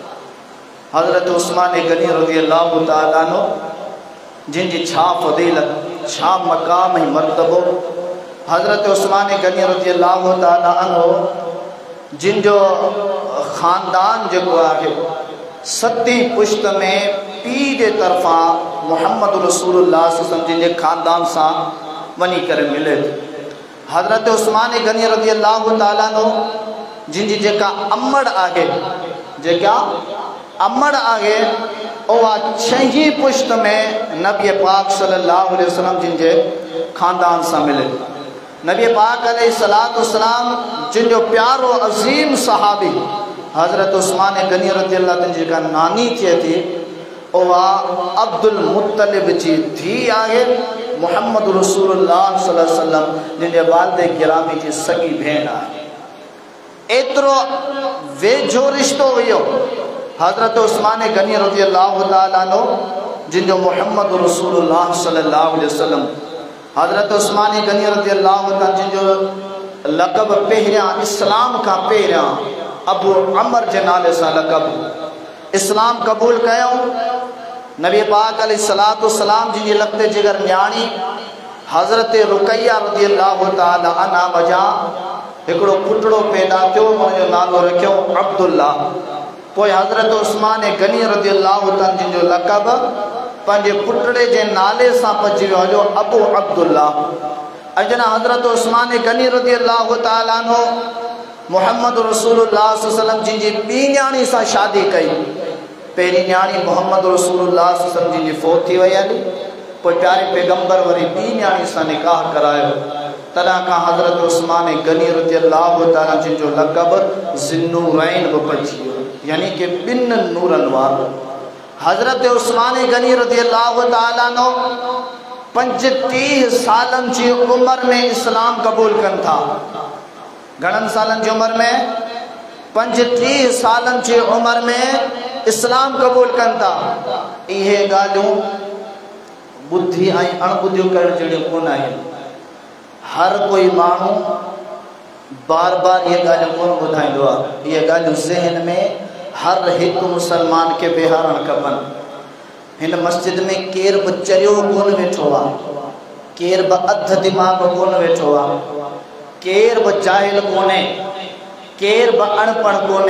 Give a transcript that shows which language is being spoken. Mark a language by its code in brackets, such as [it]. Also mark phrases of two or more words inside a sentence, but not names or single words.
[sd] हज़रत उस्मान गनी [ar] رضي الله تعالى عنه [sd] जिन जी छा फ़ज़ीलत, छा मक़ाम ऐं मर्तबो। हज़रत उस्मान गनी [ar] رضي الله تعالى عنه [sd] जिन जो ख़ानदान जेको आहे सती पुश्त में पी जे तरफ़ां [ar] محمد رسول الله صلى الله عليه وسلم [sd] जिन जे ख़ानदान सां वञी करे मिले थी। हज़रत उस्मान गनी [ar] رضي الله تعالى عنه [sd] जिन जी जेका अमड़ आहे, जेका अमड़ आहे उहा 6 पुश्त में नबी पाक [ar] صلى الله عليه وسلم [sd] जिन जे ख़ानदान सां मिले। नबी पाक [ar] عليه الصلاة والسلام [sd] जिन जो प्यारो अज़ीम सहाबी हज़रत उस्मान गनी [ar] رضي الله تعالى [sd] जेका नानी थिए थी उहा अब्दुल मुत्तलिब जी धी आहे [ar] محمد رسول الله صلى الله عليه وسلم [sd] जिन जे वालिद गिरामी जी सगी भेण आहे। एतिरो वेझो रिश्तो हुयो हज़रत उस्मान गनी [ar] رضي الله تعالى عنه [sd] जिन जो [ar] محمد رسول الله صلى الله عليه وسلم. [sd] हज़रत उस्मान गनी [ar] رضي الله تعالى [sd] जिन जो लक़ब पहिरियां इस्लाम खां पहिरियां अबू अमर जे नाले सां लक़ब इस्लाम क़बूल कयो। नबी पाक [ar] عليه الصلاة والسلام [sd] जिन जे लख़्ते जिगर न्याणी हज़रत रुक़ैया [ar] رضي الله تعالى عنها [sd] वजा हिकिड़ो पुटड़ो पैदा थियो, हुनजो नालो रखियो अब्दुल्लाह। पोइ हज़रत उस्मान गनी [ar] رضي الله تعالى [sd] जिन जो लक़ब पंहिंजे पुटड़े जे नाले सां पइजी वियो हुयो अबू अब्दुल्लाह। अजना हज़रत उस्मान गनी [ar] رضي الله تعالى عنه محمد رسول الله صلى الله عليه وسلم [sd] जिन जी ॿी न्याणी सां शादी कई। पहिरीं न्याणी [ar] محمد رسول الله صلى الله عليه وسلم [sd] जिन जी फ़ौत थी वई हली, पोइ प्यारे पैगंबर वरी ॿी न्याणी सां निकाह करायो। तॾहिं खां हज़रत उस्मान गनी [ar] رضي الله تعالى [sd] जिन जो लक़ब ज़िन्नूरैन बि पइजी वियो, यानी कि 2 नूरनि वारो। हज़रत उस्मान गनी [ar] رضي الله تعالى عنه [sd] 35 सालनि जी उम्र में इस्लाम क़बूल कनि था। घणनि सालनि जी उम्र में? 35 सालनि जी उम्र में इस्लाम क़बूल कनि था। इहे ॻाल्हियूं बुद्धि ऐं अणबुद्धियूं करण जहिड़ियूं कोन आहिनि। हर कोई माण्हू बार बार ये ॻाल्हियूं कोन ॿुधाईंदो आहे। इहे ॻाल्हियूं ज़हन में हर हिकु मुसलमान खे बिहारणु खपनि। हिन मस्जिद में केर बि चरियो कोन वेठो आहे, केर बि अध दिमाग़ कोन वेठो आहे, केर बि जाहिल कोन्हे, केर बि अणपढ़ कोन्हे।